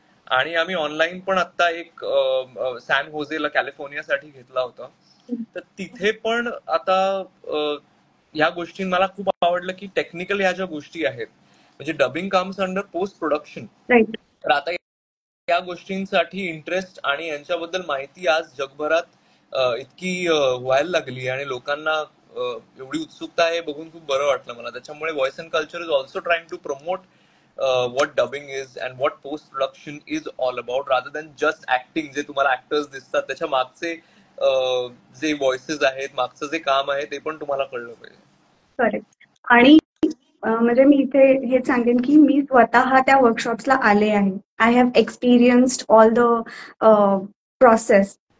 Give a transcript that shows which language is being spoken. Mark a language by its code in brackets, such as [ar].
[mr] आणि आम्ही ऑनलाईन पण आता एक सॅन होजेला कॅलिफोर्नियासाठी घेतला होता, तर तिथे पण आता ह्या गोष्टी मला खूप आवडलं, की टेक्निकल ह्या ज्या गोष्टी आहेत, म्हणजे [en] dubbing comes under post production, [mr] तर आता या गोष्टींसाठी इंटरेस्ट आणि यांच्याबद्दल माहिती आज जगभरात इतकी व्हायला लागली, आणि लोकांना एवढी उत्सुकता आहे बघून खूप बरं वाटलं मला. [en] त्याच्यामुळे voice and culture is also trying to promote what dubbing is and what post production is all about, rather than just acting. [mr] जे तुम्हाला ऍक्टर्स दिसतात, त्याच्या मागचे जे व्हॉइसेस आहेत, मागचं जे काम आहे, ते पण तुम्हाला कळलं पाहिजे. करेक्ट. आणि म्हणजे मी इथे हे सांगेन की मी स्वतः त्या वर्कशॉप्सला आले आहे. [en] I have experienced all the process.